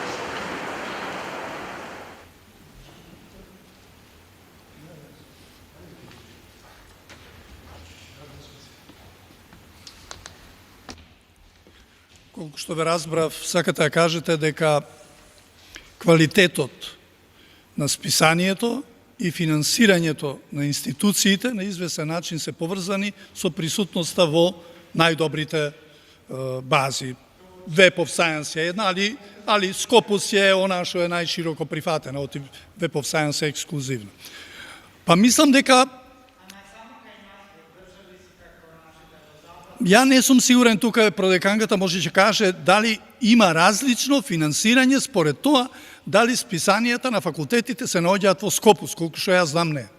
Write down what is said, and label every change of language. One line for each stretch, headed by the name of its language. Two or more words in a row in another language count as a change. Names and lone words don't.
Macedonian: Колку што ве разбрав, сакате да кажете дека квалитетот на списанието и финансирањето на институциите на известен начин се поврзани со присутноста во најдобрите бази.
Serbian: Web of Science je jedna, ali Scopus je ona
Macedonian: што е најшироко прифатена, оти Web of Science е ексклузивна. Па мислам дека ја не сум сигурен, тука продеканката може ќе каже дали има различно финансирање според тоа дали списанијата на факултетите се наоѓаат во Скопус, колку што јас знам не.